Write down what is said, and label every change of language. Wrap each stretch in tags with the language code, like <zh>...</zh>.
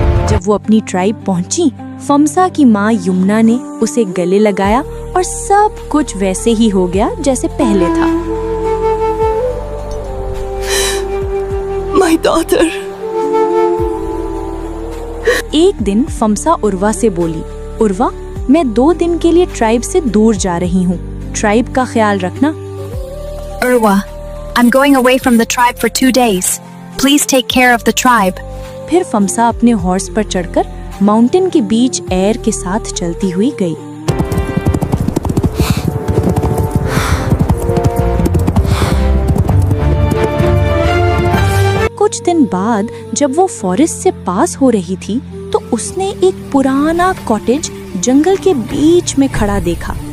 <hi>जब वो अपनी ट्राइब पहुंची, फमसा की माँ यमुना ने उसे गले लगाया और सब कुछ वैसे ही हो गया जैसे पहले था।</hi> <en>My daughter.</en> <hi>एक दिन फमसा उर्वा से बोली, उर्वा, मैं 2 दिन के लिए ट्राइब से दूर जा रही हूँ। ट्राइब का ख्याल रखना।</hi> <en>Urwa, I'm going away from the tribe for 2 days. Please take care of the tribe.</en> <hi>फिर फमसा अपने हॉर्स पर चढ़कर माउंटेन के बीच एयर के साथ चलती हुई गई। कुछ दिन बाद जब वो फॉरेस्ट से पास हो रही थी तो उसने एक पुराना कॉटेज जंगल के बीच में खड़ा देखा।</hi>